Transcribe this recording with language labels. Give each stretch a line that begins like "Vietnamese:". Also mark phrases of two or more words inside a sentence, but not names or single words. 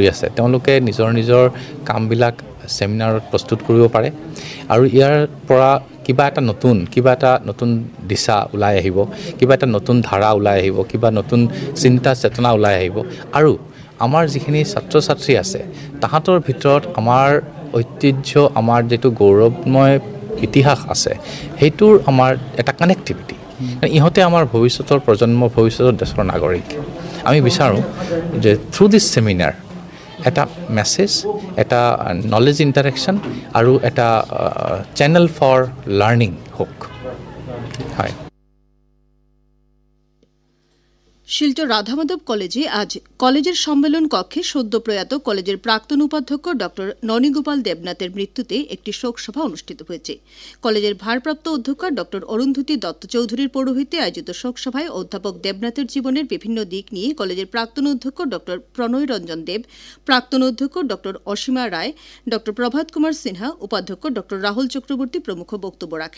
Assamese: আছে তেওঁলোকে নিজৰ নিজৰ কামবিলাক সেমিনাৰত প্ৰস্তুত কৰিব পাৰে আৰু ইয়াৰ পৰা কিবা এটা নতুন দিশা ওলাই আহিব, কিবা এটা নতুন ধাৰা ওলাই আহিব, কিবা নতুন চিন্তা চেতনা ওলাই আহিব আৰু আমাৰ যিখিনি ছাত্ৰ ছাত্ৰী আছে তাহাঁতৰ ভিতৰত আমাৰ ঐতিহ্য, আমাৰ যিটো গৌৰৱময় ইতিহাস আছে সেইটোৰ আমাৰ এটা কানেক্টিভিটি। ইহঁতে আমাৰ ভৱিষ্যতৰ প্ৰজন্ম, ভৱিষ্যতৰ দেশৰ নাগৰিক। আমি বিচাৰোঁ যে
English: through this seminar
Assamese: এটা মেছেজ, এটা
English: knowledge interaction
Assamese: আৰু এটা
English: channel for learning
Assamese: হওক। হয়।
Bangla: শিলচর রাধামাধব কলেজে আজ কলেজের সম্মেলন কক্ষে সদ্য প্রয়াত কলেজের প্রাক্তন উপাধ্যক্ষ ড ননীগোপাল দেবনাথের মৃত্যুতে একটি শোকসভা অনুষ্ঠিত হয়েছে। কলেজের ভারপ্রাপ্ত অধ্যক্ষ ড অরুন্ধতী দত্ত চৌধুরীর পৌরোহিত্যে আয়োজিত শোকসভায় অধ্যাপক দেবনাথের জীবনের বিভিন্ন দিক নিয়ে কলেজের প্রাক্তন অধ্যক্ষ ড প্রণয় রঞ্জন দেব, প্রাক্তন অধ্যক্ষ ড অসীমা রায়, ড প্রভাত কুমার সিনহা, উপাধ্যক্ষ ড রাহুল চক্রবর্তী প্রমুখ বক্তব্য রাখেন।